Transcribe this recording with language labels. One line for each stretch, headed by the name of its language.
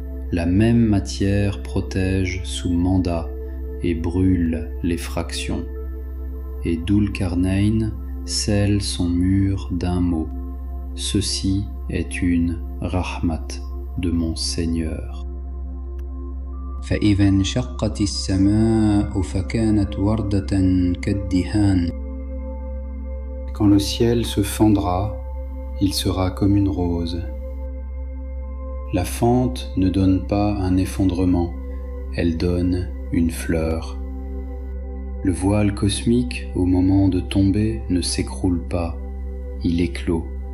French: La même matière protège sous mandat et brûle les fractions. Et Dhul Qarnayn scelle son mur d'un mot. Ceci est une rahmat de mon Seigneur.
Arabic: فإذا انشقت السماء فكانت وردة كالدهان.
French: Quand le ciel se fendra, il sera comme une rose. La fente ne donne pas un effondrement, elle donne une fleur. Le voile cosmique, au moment de tomber, ne s'écroule pas, il éclot.